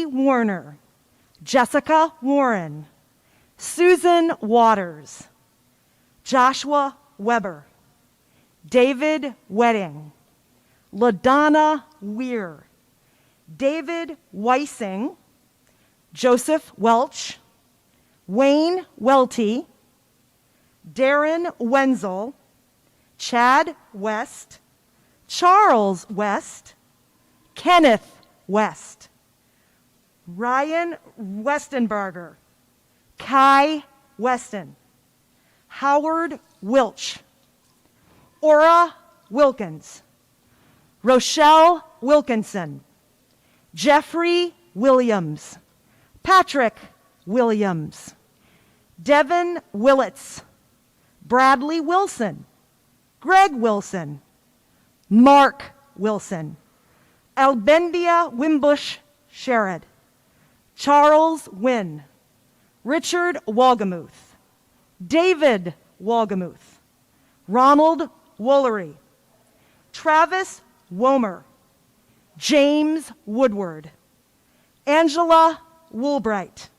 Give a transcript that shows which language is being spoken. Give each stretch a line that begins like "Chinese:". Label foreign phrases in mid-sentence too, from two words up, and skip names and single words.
English: Warner, Jessica Warren, Susan Waters, Joshua Weber, David Wedding, LaDonna Weir, David Weissing, Joseph Welch, Wayne Welty, Darren Wenzel, Chad West, Charles West, Kenneth West, Ryan Westenberger, Kai Weston, Howard Wilch, Ora Wilkins, Rochelle Wilkinson, Jeffrey Williams, Patrick Williams, Devin Willits, Bradley Wilson, Greg Wilson, Mark Wilson, Albendia Wimbush Sherrod, Charles Wynn, Richard Wolgamuth, David Wolgamuth, Ronald Woolery, Travis Womer, James Woodward, Angela Woolbright,